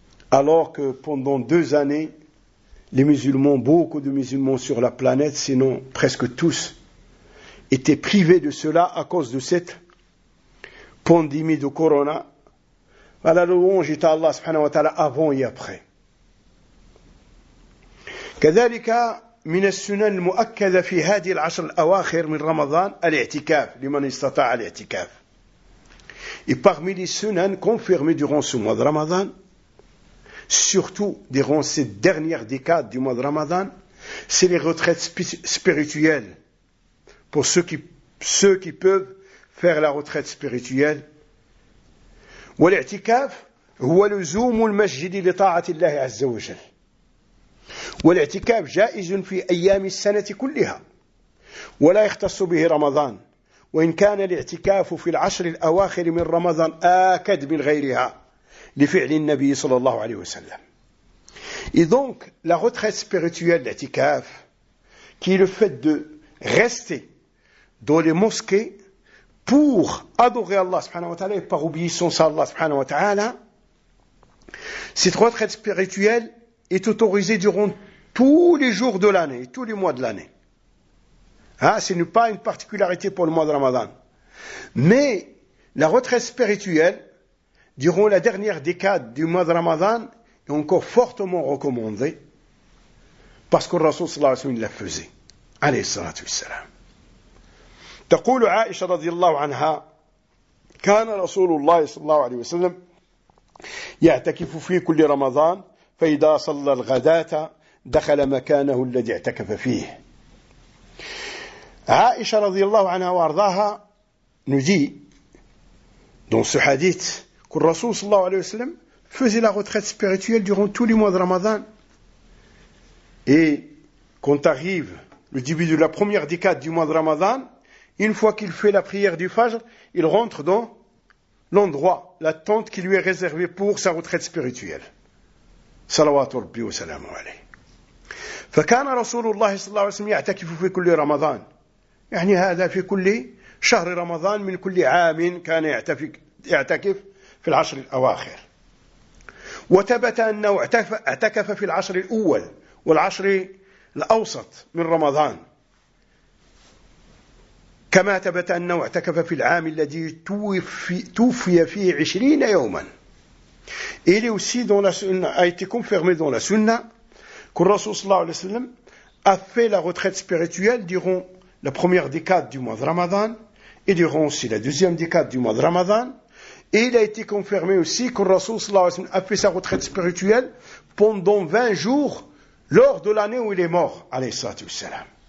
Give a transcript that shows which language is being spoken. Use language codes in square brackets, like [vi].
[fr] Alors que pendant 2 années, les musulmans, beaucoup de musulmans sur la planète, sinon presque tous, étaient privés de cela à cause de cette pandémie de corona. La louange est à Allah subhanahu wa ta'ala avant et après. [ar] كذلك من السنن المؤكدة في هذه العشر الأواخر من رمضان الاعتكاف لمن استطاع الاعتكاف. [fr] Et parmi les sunan confirmées durant ce mois de Ramadan, surtout durant cette dernière décade du mois de Ramadan, c'est les retraites spirituelles pour ceux qui peuvent faire la retraite spirituelle. [ar] والاعتكاف هو لزوم المسجد لطاعة الله عز وجل. والاعتكاف جائز في أيام السنة كلها ولا يختص به رمضان وإن كان الاعتكاف في العشر الأواخر من رمضان آكد من غيرها لفعل النبي صلى الله عليه وسلم. [fr] Et donc la retraite spirituelle d'itikaf, qui est le fait de rester dans les mosquées pour adorer Allah subhanahu wa ta'ala et par obéissance à Allah subhanahu wa ta'ala, cette retraite spirituelle est autorisé durant tous les jours de l'année, tous les mois de l'année. Ce n'est pas une particularité pour le mois de Ramadan. Mais la retraite spirituelle, durant la dernière décade du mois de Ramadan, est encore fortement recommandée, parce que le Rasoul sallallahu alayhi wa sallam la faisait. [ar] Alayhi sallatu wassalam. Taqulu Aisha radiallahu anha, kana Rasulullah sallallahu alayhi wa sallam, ya'takifu fi kulli Ramadan, فإذا صلى الغداة دخل مكانه الذي اعتكف فيه. عائشة رضي الله عنها وارضاها نجي دون سحاديث كل رسول صلى الله عليه وسلم [fr] faisait la retraite spirituelle durant tous les mois de Ramadan. Et quand arrive le début de la première décade du mois de Ramadan, une fois qu'il fait la prière du Fajr, il rentre dans l'endroit, la tente qui lui est réservée pour sa retraite spirituelle. [ar] صلوات ربي وسلامه عليه. فكان رسول الله صلى الله عليه وسلم يعتكف في كل رمضان. يعني هذا في كل شهر رمضان من كل عام كان يعتكف في العشر الأواخر. وثبت أنه اعتكف في العشر الأول والعشر الأوسط من رمضان. كما ثبت أنه اعتكف في العام الذي توفي فيه 20 يوما. [fr] Et il est aussi dans la sunna, a été confirmé dans la sunna que le Rasoul sallallahu alayhi wa sallam a fait la retraite spirituelle durant la première décade du mois de Ramadan et durant aussi la deuxième décade du mois de Ramadan. Et il a été confirmé aussi que le Rasoul sallallahu alayhi wa sallam a fait sa retraite spirituelle pendant 20 jours lors de l'année où il est mort, alayhi sallatu wassalam.